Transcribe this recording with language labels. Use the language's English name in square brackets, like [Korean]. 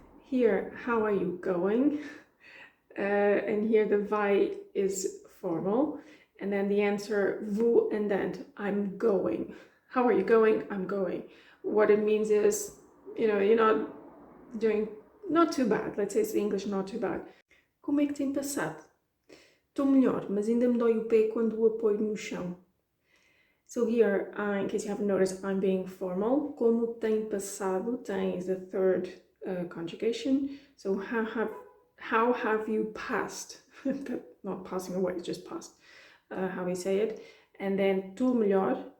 [English] Here, how are you going? And here the vai is formal. And then the answer, [Portuguese] vou andando, [English] I'm going. How are you going? I'm going. What it means is, you're not doing, not too bad. Let's say it's the English, not too bad. [Portuguese] Como é que tem passado? Estou melhor, mas ainda me dói o pé quando o apoio no chão. [English] So here, in case you haven't noticed, I'm being formal. [Portuguese] Como tem passado? [English] Tem is the third conjugation. So how have you passed? Not passing away, it's just past. How we say it. And then [Portuguese] estou melhor.